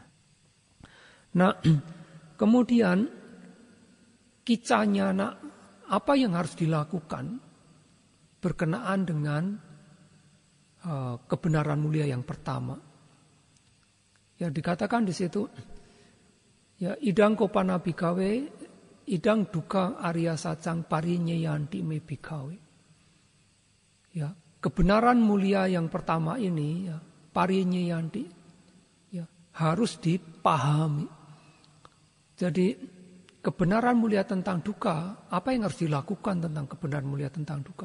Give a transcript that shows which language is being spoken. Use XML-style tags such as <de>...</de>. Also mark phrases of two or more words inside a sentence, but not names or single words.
<id>Nah, kemudian kicanyana, apa yang harus dilakukan berkenaan dengan kebenaran mulia yang pertama. Yang dikatakan di situ, ya</id> <pi>idang kopana bhikkhave, idang duka Arya Sacang parinyeyanti me bhikkhave.</pi> <id>Ya, kebenaran mulia yang pertama ini ya parinyeyanti ya harus dipahami. Jadi kebenaran mulia tentang duka, apa yang harus dilakukan tentang kebenaran mulia tentang duka?</id>